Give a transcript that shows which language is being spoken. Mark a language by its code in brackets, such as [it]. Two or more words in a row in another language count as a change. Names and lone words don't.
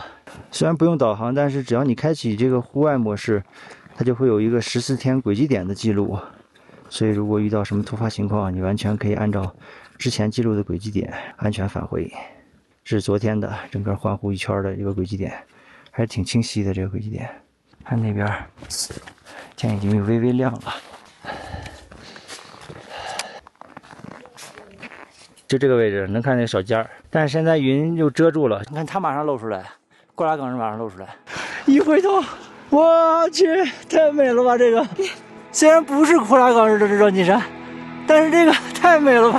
[zh] 雖然不用導航，但是只要你開啟這個戶外模式，它就會有一個14天軌跡點的記錄。所以如果遇到什麼突發情況，你完全可以按照之前記錄的軌跡點安全返回。這是昨天的整個環湖一圈的一個軌跡點，還是挺清晰的。這個軌跡點，看那邊天已經微微亮了。就這個位置能看那個小尖兒，但是現在雲就遮住了。你看它馬上露出來，過拉岗是馬上露出来。一回頭，我去，太美了吧！這個雖然不是過拉岗日的日照金山，但是這個太美了吧！